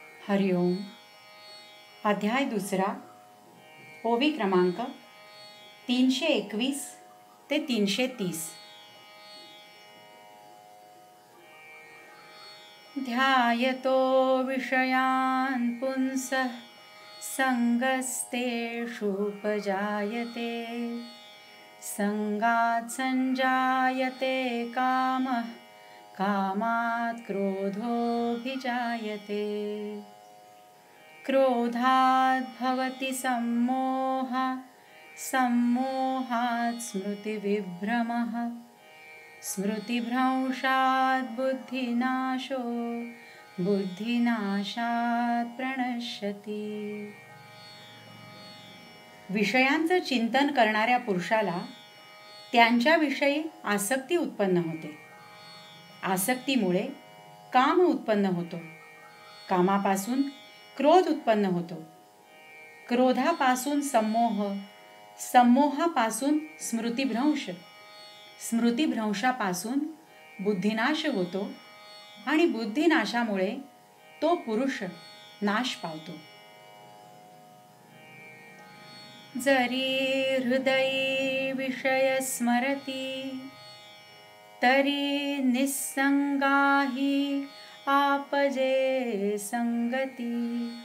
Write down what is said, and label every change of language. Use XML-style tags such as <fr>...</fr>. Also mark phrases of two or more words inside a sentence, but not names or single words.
<mr>हरिओम. अध्याय दुसरा, ओवी क्रमांक 321 ते 330.</mr> <sa>ध्यायतो विषयान् पुंसः संगस्तेषुपजायते, संगात् संजायते कामः, कामात् क्रोधोऽभिजायते, क्रोधात् भवति सम्मोहः, सम्मोहात् स्मृतिविभ्रमः, स्मृतिभ्रंशात् बुद्धिनाशो, बुद्धिनाशात् प्रणश्यति.</sa> <mr>विषयांचं चिंतन करणाऱ्या पुरुषाला त्यांच्याविषयी आसक्ती उत्पन्न होते. आसक्तीमुळे काम उत्पन्न होतो. कामापासून क्रोध उत्पन्न होतो. क्रोधापासून सम्मोह, सम्मोहापासून स्मृतिभ्रंश, स्मृतिभ्रंशापासून बुद्धिनाश होतो आणि बुद्धिनाशामुळे तो पुरुष नाश पावतो. जरी हृदयी विषय स्मरती, तरी निस्संगाही आपजे संगती,</mr>